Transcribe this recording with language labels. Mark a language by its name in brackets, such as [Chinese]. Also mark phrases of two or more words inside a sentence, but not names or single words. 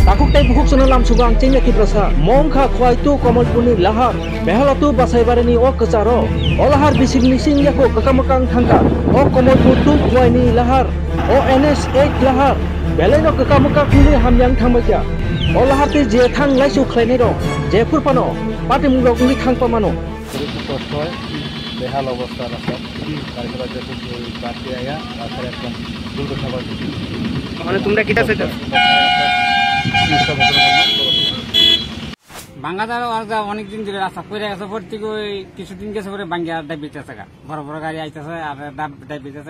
[Kok Borok] tei buhuk sono lam subang cengna ki prasa mongkha khwai tu Kamalpurni lahar behalo tu basaibarani o kacharo o lahar bising nising yako kakamakang thangka o Kamalpur tu khwai ni lahar o NS 8 lahar beleno kakamakang khuni hamyang thangbaja o lahar te je thang laisu khlainai ro je purpano pati mungrok ni thangpamano [Bangla] কষ্ট হয় বেহাল অবস্থা রাস্তা তারপরে যখন বাড়তে আয়া রাস্তায় একদম দুর্ঘটনা ঘটে মানে তোমরা কিটা চাইছো বাঙ্গাদার অনেকদিন ধরে রাস্তা পড়ে গেছে ভর্তি কিছুদিন গেছে পরে বাঙ্গা ডাব বেঁচেছে গা বড় বড় গাড়ি আইতেছে আর ডাব বেঁচেছে